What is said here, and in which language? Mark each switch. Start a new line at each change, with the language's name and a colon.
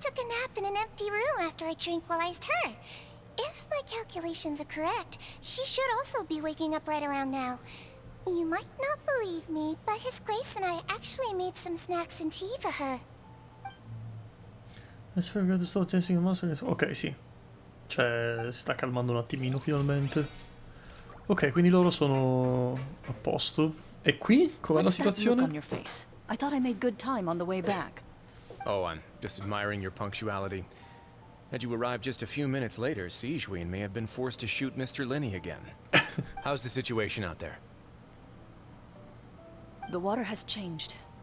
English: took a nap in an empty room after I tranquilized her. If my calculations are correct, she should also be waking up right around now. You might not believe me, but His Grace and I actually made some snacks and tea for her. Let's figure out the stop chasing the monster.
Italian: Ok, sì. Cioè, si sta calmando un attimino finalmente. Ok, quindi loro sono a posto. E qui? Com'è la
English: What's that look on
Italian: situazione?
English: your face? I thought I made good time on the way back. Oh, I'm just admiring your punctuality. Had you arrived just a few minutes later, Siegewien may have been forced to shoot Mr. Linney again. How's the situation out there? The water has changed.